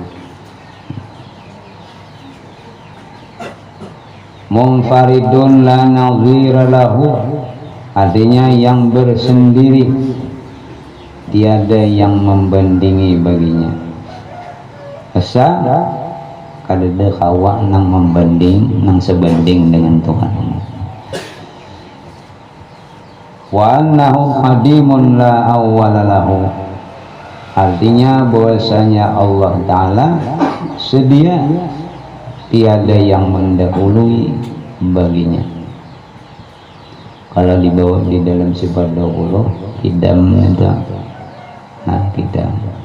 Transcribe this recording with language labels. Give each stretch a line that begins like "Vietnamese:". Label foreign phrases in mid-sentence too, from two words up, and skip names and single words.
Arabic: منفرد لا نظير له,
Indonesian: artinya yang bersendiri, tiada yang membandingi baginya.
Banjar: Asa kadada kawa nang membanding, nang sebanding dengan Tuhan.
Arabic: وأنه قديم لا أول له,
Indonesian: artinya bahwasanya Allah Ta'ala sedia, tiada yang mendahului baginya. Kalau dibawa di dalam sifat 20, kidam itu. Nah, kidam.